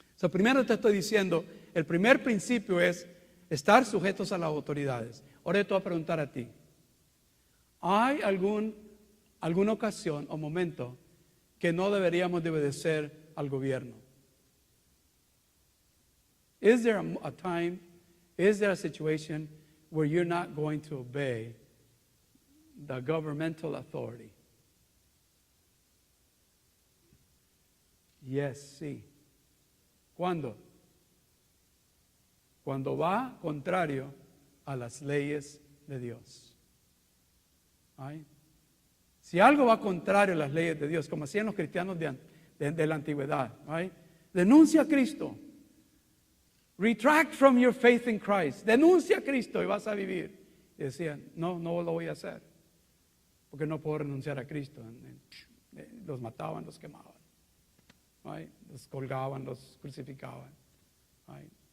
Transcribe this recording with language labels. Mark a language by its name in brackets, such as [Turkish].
[Spanish] Primero te estoy diciendo, el primer principio es estar sujetos a las autoridades. Ahora te voy a preguntar a ti. ¿Hay alguna ocasión o momento que no deberíamos de obedecer al gobierno? [English] Is there a time, is there a situation where you're not going to obey the governmental authority? [Spanish] Yes, sí. ¿Cuándo? Cuando va contrario a las leyes de Dios. ¿Ay? Si algo va contrario a las leyes de Dios, como hacían los cristianos de la antigüedad, ¿right? Denuncia a Cristo. [English] Retract from your faith in Christ. [Spanish] Denuncia a Cristo y vas a vivir. Y decían, no lo voy a hacer, porque no puedo renunciar a Cristo. Los mataban, los quemaban, ¿right? Los colgaban, los crucificaban, ¿right?